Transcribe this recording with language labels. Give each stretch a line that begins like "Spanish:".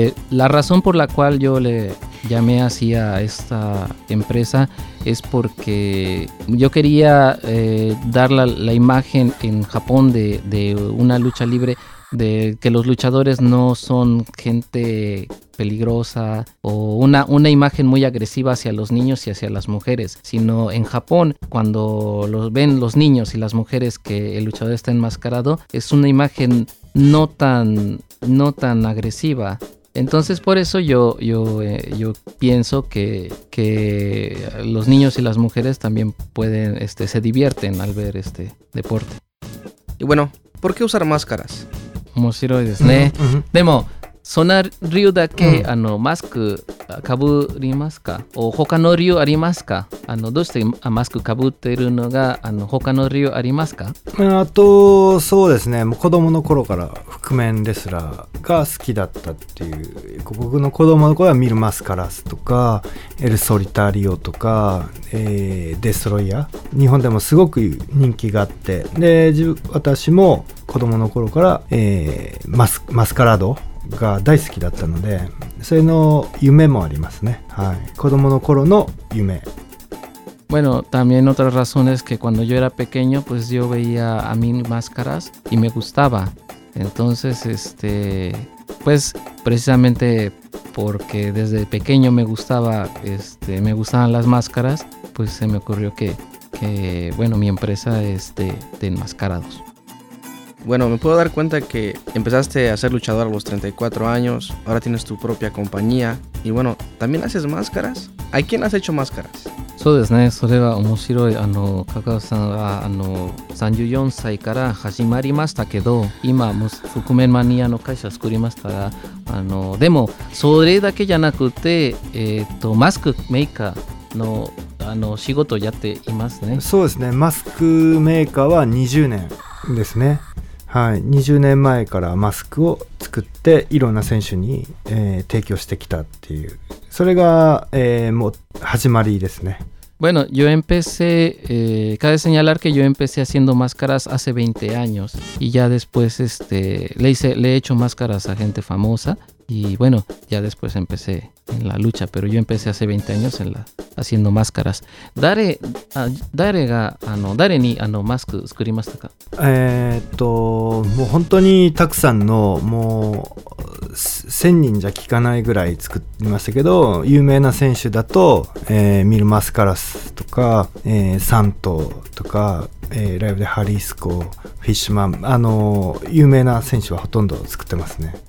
Spanish: La razón por la cual yo le llamé así a esta empresa es porque yo quería dar la imagen en Japón de una lucha libre, de que los luchadores no son gente peligrosa o una imagen muy agresiva hacia los niños y hacia las mujeres, sino en Japón, cuando los ven los niños y las mujeres que el luchador está enmascarado, es una imagen no tan agresiva. Entonces por eso yo pienso que los niños y las mujeres también pueden se divierten al ver este deporte. Y bueno, ¿por qué usar máscaras?
Japanese: 面白いですね。でもその理由だけ、マスクかぶりますか、他の理由ありますか、どうしてマスクかぶってるのが他の理由ありますか。あとそうですね、もう子供の頃から覆面レスラーが好きだったっていう、僕の子供の頃はミル・マスカラスとかエル・ソリタリオとか、デストロイヤー、日本でもすごく人気があって、で私も子供の頃から、マスカラードが大好きだったので、それの夢もありますね、はい、子供の頃の夢。
Spanish: Bueno, también otra razón es que cuando yo era pequeño pues yo veía a mí máscaras y me gustaba, entonces pues precisamente porque desde pequeño me gustaba me gustaban las máscaras, pues se me ocurrió que bueno, mi empresa es de enmascarados. Bueno, me puedo dar cuenta que empezaste a ser luchador a los 34 años, ahora tienes tu propia compañía, y bueno, ¿también haces máscaras? ¿A quién has hecho máscaras?
Japanese: そうですね、それは面白い。加川さんは34歳から始まりましたけど、今も覆面マニアの会社を作りましたが、でもそれだけじゃなくて、マスクメーカーの仕事をやっていますね。そうですね、マスクメーカーは20年ですね。はい、20年前からマスクを作っていろんな選手に、提供してきたっていう、それが、もう始まりですね。
Spanish: Bueno, yo empecé, cabe señalar que yo empecé haciendo máscaras hace 20 años y ya después le he hecho máscaras a gente famosa y bueno, ya después empecé en la lucha, pero yo empecé hace 20 años haciendo máscaras.
Japanese: ¿Dare ni mask tsukurimashita ka? もう本当にたくさんの、もう1000人じゃ聞かないぐらい作りましたけど、有名な選手だと、ミル・マスカラスとか、サントとか、ライブでハリスコ、フィッシュマン、有名な選手はほとんど作ってますね。